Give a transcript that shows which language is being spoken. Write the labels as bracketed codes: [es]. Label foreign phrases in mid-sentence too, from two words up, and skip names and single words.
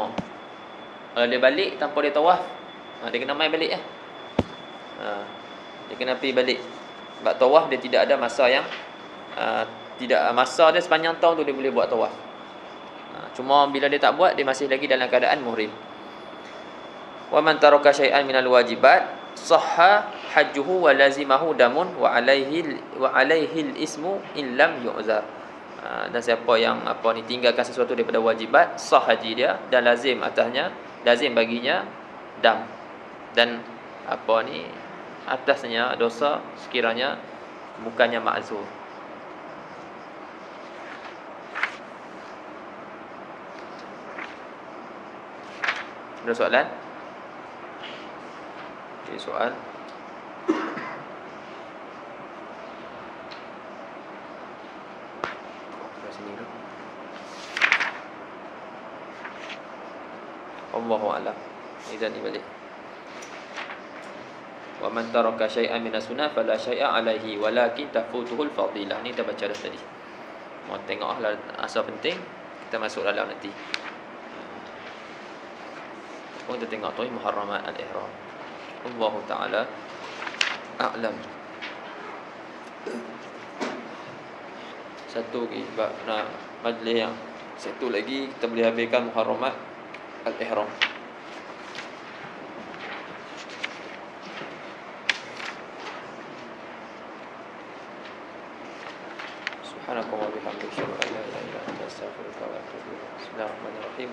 [ms] Kalau dia balik tanpa dia tawaf, dia kena mai balik lah. Dia kena pergi balik. Sebab tawaf dia tidak ada masa yang tidak masa dia sepanjang tahun tu dia boleh buat tawaf. Cuma bila dia tak buat, dia masih lagi dalam keadaan muhrim. [ar] ومن ترك شيئا من الواجبات صح حجه ولزمه دم وعليه الإثم إن لم يعذر. [ms] Dan siapa yang tinggalkan sesuatu daripada wajibat, sah haji dia dan lazim baginya dam. Dan atasnya dosa sekiranya bukannya ma'zur. Ada soalan? Okay, soal. Dari sini dulu. [ar] الله أعلم. [ms] Izan ni balik. [ar] ومن ترك شيئا من السنة فلا شيء عليه ولكن تفوته الفضيلة. [ms] Ni kita baca dah tadi. Mau tengoklah asal penting, kita masuk dalam nanti. Kita tengok tu [ar] محرمات الإحرام. الله تعالى أعلم. [ms] Satu lagi majlis yang satu lagi kita boleh habiskan [ar] محرمات الإحرام. سبحان الله وبحمده أشهد أن لا إله إلا أنت أستغفرك وأتوب إليك. بسم الله الرحمن الرحيم.